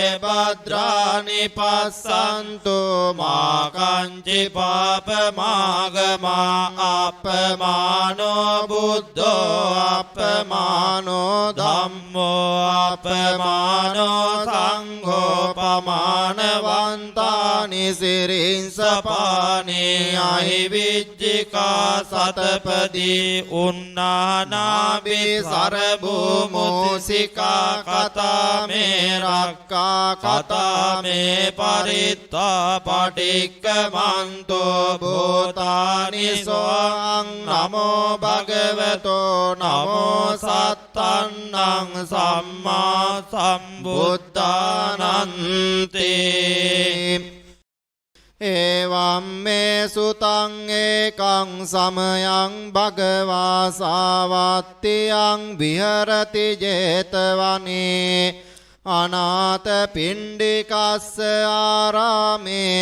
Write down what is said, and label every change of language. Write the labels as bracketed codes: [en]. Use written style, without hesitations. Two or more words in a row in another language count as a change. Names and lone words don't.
[pi] භද්‍රානි පස්සන්තු මා කංචි පාපමාගමා අපමානෝ බුද්ධෝ අපමානෝ ධම්මෝ අපමානෝ සංඝෝ පමානවන්තානි සිරින්සපානි අහිවිජ්ජිකා සතපදී උන්නානාබි සරභූමුසිකා කතාමේ මේ රක්කා කතා මේ පරිත්තා පටික්කමන්තෝ භූතානි සෝං නමෝ භගවතෝ නමෝ සත්තන්නං සම්මා සම්බුද්ධානන්ති එවං මේ සුතං ඒකං සමයං භගවා සාවත්තියං විහරති 제තවනේ අනාථ පිණ්ඩිකස්ස ආරාමේ